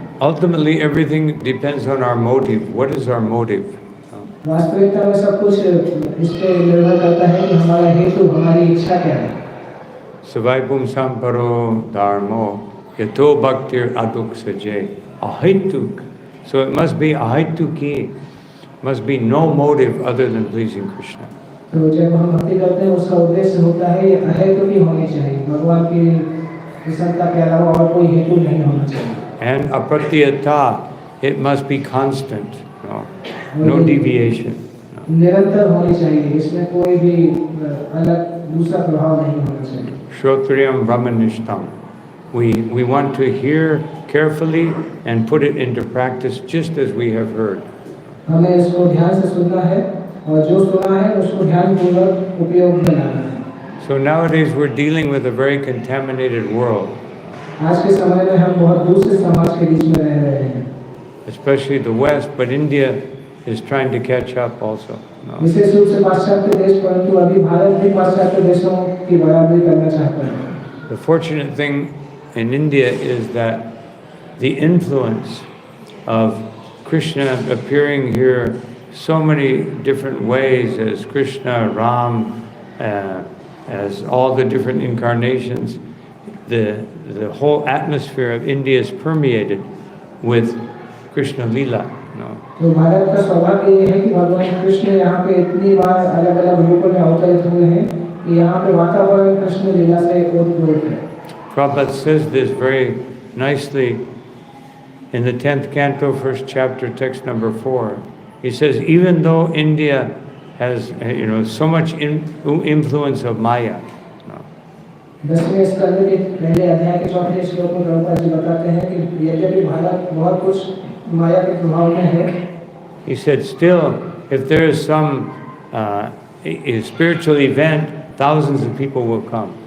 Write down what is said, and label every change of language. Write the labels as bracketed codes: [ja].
[en] ultimately everything depends on our motive. What is our motive? [hi] वास्तविकता में सब कुछ इस पे निर्भर करता है कि हमारा हेतु, हमारी इच्छा क्या है। [sa] Savai pum samparo dharmo yato bhaktir aduk saje ahaituk. [en] So it must be ahituki, must be no motive other than pleasing Krishna. [hi] तो जब हम भक्ति करते हैं उसका उद्देश्य होता है ये अहेतुकी होनी चाहिए, भगवान की प्रसन्नता के अलावा और कोई हेतु नहीं होना चाहिए। [en] And apratyata, it must be constant, no deviation. [hi] निरंतर होनी चाहिए, इसमें कोई भी अलग दूसरा प्रभाव नहीं होना चाहिए। [sa] Shrotriyam brahmanishtam. [en] We want to hear carefully and put it into practice just as we have heard. [hi] हमें इसको ध्यान से सुनना है और जो सुना है उसको ध्यानपूर्वक उपयोग में लाना है। [en] So nowadays we're dealing with a very contaminated world, [hi] आज के समय में हम बहुत दूसरे समाज के बीच में रह रहे हैं, [en] especially the West, but India is trying to catch up also. [hi] विशेष रूप से पाश्चात्य देश, परंतु अभी भारत भी पाश्चात्य देशों की बराबरी करना चाहता है। [en] The fortunate thing in India is that the influence of Krishna appearing here so many different ways as Krishna, Ram, as all the different incarnations, the whole atmosphere of India is permeated with Krishna Leela. तो भारत का सौभाग्य ये है कि भगवान कृष्ण यहाँ पे इतनी बार अलग-अलग रूपों में अवतरित हुए हैं कि यहाँ पे वातावरण कृष्ण लीला से ओतप्रोत है। Prabhupada says this very nicely in the 10th canto, 1st chapter, text number 4. He says, even though India has, so much influence of Maya. [hi] 10वें स्कंद के पहले अध्याय के 4वें श्लोक में प्रभुपाद जी बताते हैं कि यद्यपि भारत बहुत कुछ माया के प्रभाव में है, [en] He said, still, if there is some a spiritual event, thousands of people will come.